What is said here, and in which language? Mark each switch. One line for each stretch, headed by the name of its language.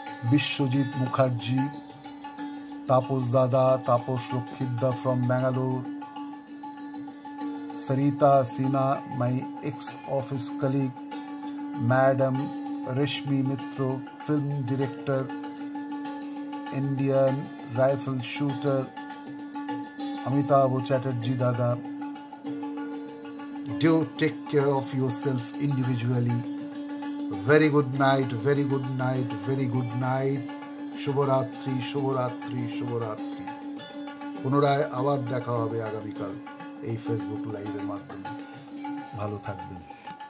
English: বিশ্বজিৎ মুখার্জি, তাপস দাদা, তাপস রক্ষিতদা from Bangalore, Sarita Sinha, my ex-office colleague, Madam Rashmi Mitra, film director, Indian rifle shooter, Amitabh Chatterjee Dada. Do take care of yourself individually. Very good night, very good night, very good night.
Bangla: শুভরাত্রি, শুভরাত্রি, শুভরাত্রি। পুনরায় আবার দেখা হবে আগামীকাল এই Facebook লাইভের মাধ্যমে। ভালো থাকবেন।